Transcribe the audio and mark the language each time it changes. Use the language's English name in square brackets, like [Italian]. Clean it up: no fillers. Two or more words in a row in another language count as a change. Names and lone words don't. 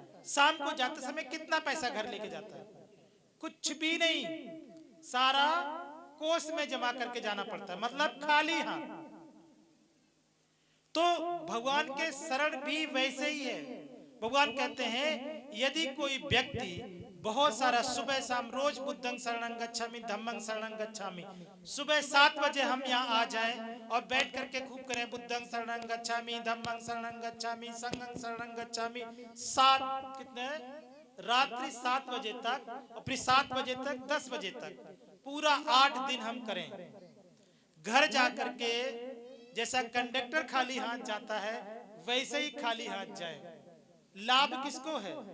[Hindi] शाम को जाते समय कितना पैसा घर लेके जाता है? कुछ भी नहीं, सारा कोष में जमा करके जाना पड़ता है, मतलब खाली हाथ। तो भगवान के शरण भी वैसे ही है। भगवान कहते हैं यदि कोई व्यक्ति बहुत सारा सुबह शाम रोज [Pali] बुद्धं शरणं गच्छामि, धम्मं शरणं गच्छामि। [Hindi] सुबह 7 बजे हम यहाँ आ जाएं और बैठ करके खूब करें [Pali] बुद्धं शरणं गच्छामि, धम्मं शरणं गच्छामि, संघं शरणं गच्छामि। [Hindi] 7 कितने, रात्रि 7 बजे तक, और फिर 7 बजे तक 10 बजे तक पूरा 8 दिन हम करें। घर जाकर के जैसा कंडक्टर खाली हाथ जाता है वैसे ही खाली हाथ जाए। लाभ किसको है?